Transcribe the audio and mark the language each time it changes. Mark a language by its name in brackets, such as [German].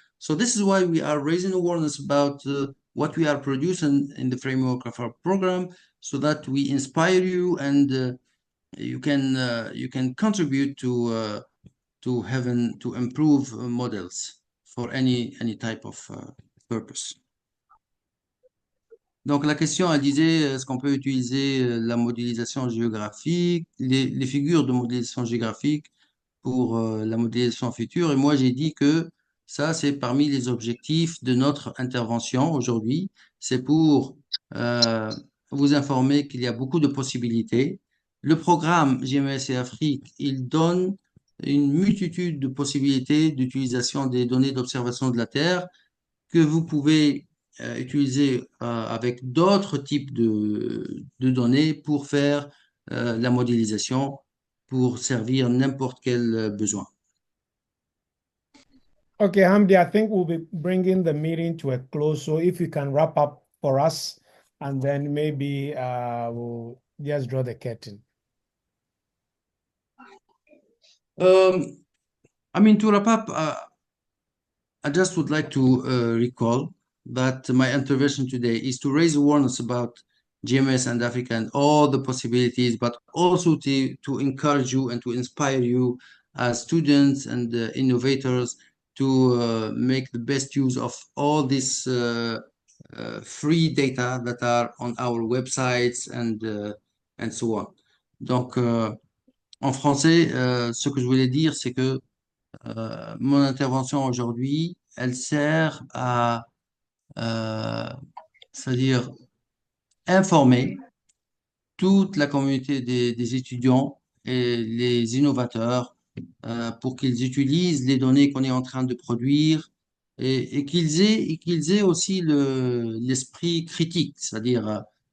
[English] So this is why we are raising awareness about what we are producing in the framework of our program, so that we inspire you and you can contribute to improve models for any type of purpose. [French] Donc la question, elle disait, est-ce qu'on peut utiliser la modélisation géographique, les figures de modélisation géographique pour la modélisation future? Et moi, j'ai dit que ça, c'est parmi les objectifs de notre intervention aujourd'hui. C'est pour vous informer qu'il y a beaucoup de possibilités. Le programme GMES et Afrique, il donne une multitude de possibilités d'utilisation des données d'observation de la Terre que vous pouvez utiliser avec d'autres types de données pour faire la modélisation, pour servir n'importe quel besoin. [English] Okay, Hamdi, I think we'll be bringing the meeting to a close. So if you can wrap up for us, and then maybe we'll just draw the curtain. To wrap up, I just would like to recall that my intervention today is to raise awareness about GMES and Africa and all the possibilities, but also to encourage you and to inspire you as students and innovators to make the best use of all this free data that are on our websites and so on. [French] Donc, en français, ce que je voulais dire, c'est que mon intervention aujourd'hui, elle sert à, c'est-à-dire informer toute la communauté des étudiants et les innovateurs pour qu'ils utilisent les données qu'on est en train de produire et qu'ils aient aussi l'esprit critique, c'est-à-dire